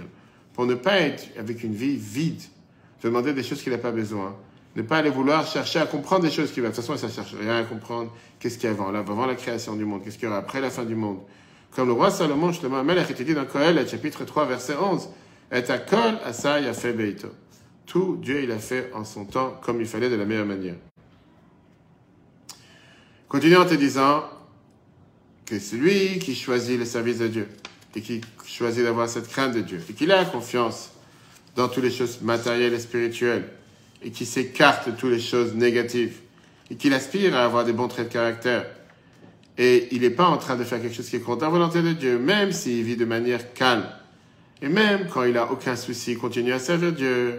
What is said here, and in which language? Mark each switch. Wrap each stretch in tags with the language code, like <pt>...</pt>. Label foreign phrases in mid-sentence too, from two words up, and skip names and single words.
<fr>Pour ne pas être avec une vie vide, demander des choses qu'il n'a pas besoin. Ne pas aller vouloir chercher à comprendre des choses qu'il va. De toute façon, ça ne cherche rien à comprendre. Qu'est-ce qu'il y a avant la création du monde? Qu'est-ce qu'il y aura après la fin du monde? Comme le roi Salomon, justement, Melech était dit dans Kohelet, chapitre 3, verset 11, «</fr> <he>את הכל עשה יפה בעתו</he> <fr>» Tout, Dieu, il a fait en son temps comme il fallait de la meilleure manière. Continue en te disant que celui qui choisit le service de Dieu et qui choisit d'avoir cette crainte de Dieu et qu'il a confiance dans toutes les choses matérielles et spirituelles et qui s'écarte de toutes les choses négatives et qu'il aspire à avoir des bons traits de caractère et il n'est pas en train de faire quelque chose qui est contre la volonté de Dieu, même s'il vit de manière calme et même quand il n'a aucun souci, il continue à servir Dieu.</fr>